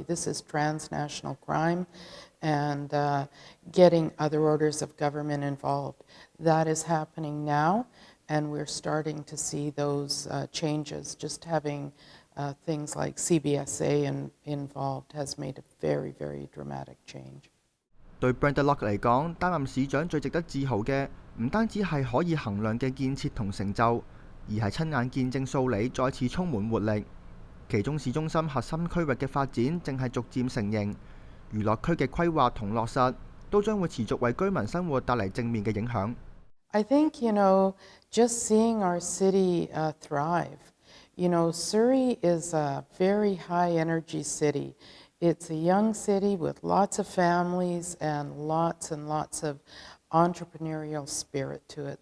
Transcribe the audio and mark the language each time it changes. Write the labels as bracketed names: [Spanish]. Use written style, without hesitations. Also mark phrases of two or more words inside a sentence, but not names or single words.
[English] This is transnational crime, and getting other orders of government involved. That is happening now, and we're starting to see those changes. Just having things like CBSA involved has made a very, very dramatic change. [Cantonese] 對 Brenda Locke 嚟講，擔任市長最值得自豪嘅，唔單止係可以衡量嘅建設同成就，而係親眼見證素里再次充滿活力。其中市中心核心區域嘅發展正係逐漸成型，娛樂區嘅規劃同落實都將會持續為居民生活帶嚟正面嘅影響。 [English] I think, just seeing our city thrive. Surrey is a very high energy city. It's a young city with lots of families and lots of entrepreneurial spirit to it.